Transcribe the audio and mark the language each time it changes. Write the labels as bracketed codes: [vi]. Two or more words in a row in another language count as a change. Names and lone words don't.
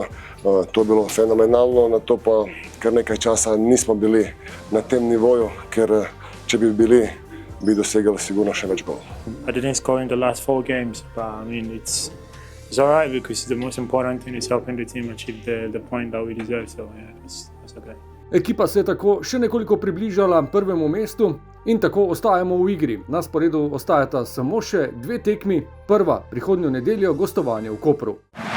[sl] To je bilo fenomenalno, na to pa kar nekaj časa nismo bili na tem nivoju, ker če bi bili, bi dosegali sigurno še več golov. [en] I didn't score in the last 4 games, but I mean it's alright because the most important thing is helping the team achieve the point that we deserve, so yeah, it's okay. [sl] Ekipa se je tako še nekoliko približala prvemu mestu in tako ostajamo v igri. Na sporedu ostajata samo še 2 tekmi, prva prihodnjo nedeljo gostovanje v Kopru.